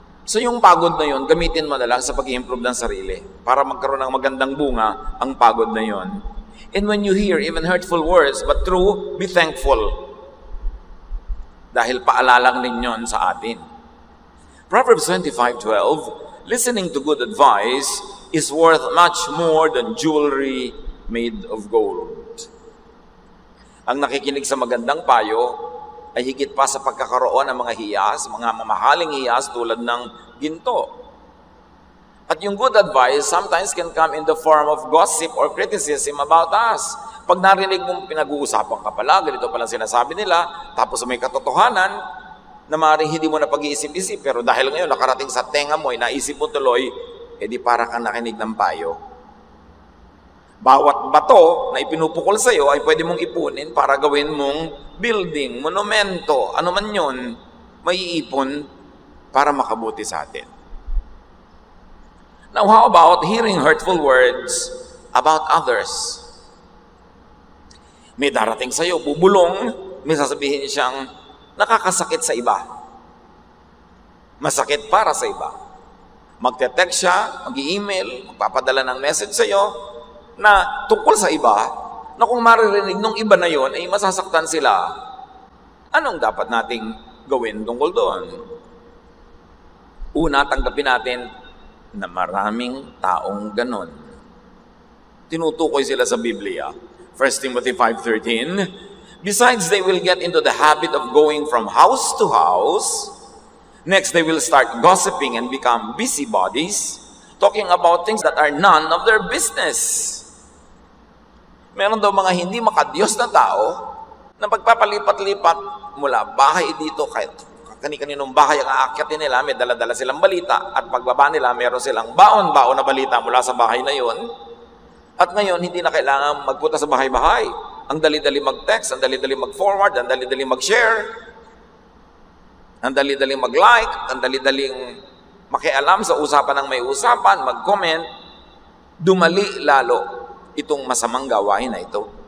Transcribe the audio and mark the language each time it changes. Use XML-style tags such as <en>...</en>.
<tl>So yung pagod na yun, gamitin mo na lang sa pag-i-improve ng sarili para magkaroon ng magandang bunga ang pagod na yun.</tl> <en>And when you hear even hurtful words, but true, be thankful.</en> <tl>Dahil paalalang ninyon sa atin.</tl> <en>Proverbs 25:12, listening to good advice is worth much more than jewelry made of gold.</en> <tl>Ang nakikinig sa magandang payo ay higit pa sa pagkakaroon ng mga hiyas, mga mamahaling hiyas tulad ng ginto. At yung</tl> <en>good advice sometimes can come in the form of gossip or criticism about us.</en> <tl>Pag narinig mong pinag-uusapan ka pala, ganito pala sinasabi nila, tapos may katotohanan, na maaaring hindi mo na pag-iisip-isip, pero dahil ngayon nakarating sa tenga mo, naisip mo tuloy, edi para kang nakinig ng payo. Bawat bato na ipinupukol sa iyo ay pwede mong ipunin para gawin mong building, monumento, ano man yun, may iipon para makabuti sa atin.</tl> <en>Now, how about hearing hurtful words about others?</en> <tl>May darating sa iyo, bubulong, may sasabihin siyang nakakasakit sa iba. Masakit para sa iba. Magte-text siya, mag-i-email, magpapadala ng message sa iyo na tungkol sa iba, na kung maririnig nung iba na yon ay masasaktan sila. Anong dapat nating gawin tungkol doon? Una, tanggapin natin na maraming taong ganon. Tinutukoy sila sa Biblia.</tl> <en>1 Timothy 5:13, besides, they will get into the habit of going from house to house. Next, they will start gossiping and become busybodies, talking about things that are none of their business.</en> <tl>Meron daw mga hindi makadiyos na tao na pagpapalipat-lipat mula bahay dito, kahit kani-kaninong bahay ang aakyatin nila, may dala-dala silang balita, at pagbaba nila, meron silang baon-baon na balita mula sa bahay na yon. At ngayon, hindi na kailangan magpunta sa bahay-bahay. Ang dali-dali mag-text, ang dali-dali mag-forward, ang dali-dali mag-share, ang dali-dali mag-like, ang dali-daling makialam sa usapan ng may usapan, mag-comment, dumali lalo itong masamang gawain na ito.</tl>